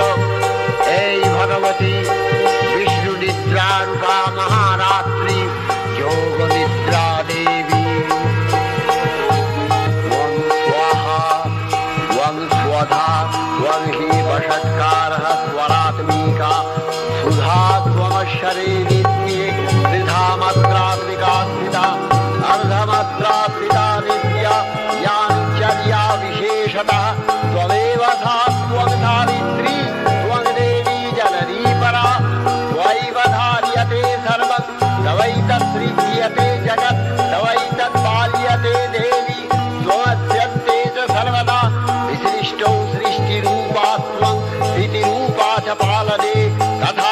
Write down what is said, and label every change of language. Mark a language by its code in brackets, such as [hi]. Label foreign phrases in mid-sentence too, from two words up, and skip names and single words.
[bn] এই ভগবতী বিষ্ণু নিদ্রা রূপা মহারাত্রি যোগ নিদ্রা দেবী। [sa] ওং স্বাহা ওং স্বধা ওং হি বষৎকারः স্বরাত্মিকা সুধা ত্বমশ্বরে নিত্যে ত্রিধা মাত্রাত্মিকাস্মিতা अर्धमात्रात्मिका नित्या याञ्चर्या विशेषतः त्वमेव सा त्वं सावित्री त्वं देवी जननी परा त्वयैव धार्यते सर्वं तवैतत्सृज्यते जगत् तवैतत्पाल्यते देवी त्वमस्यन्ते च सर्वदा विसृष्टौ सृष्टिरूपा त्वं स्थितिरूपा च पालने तथा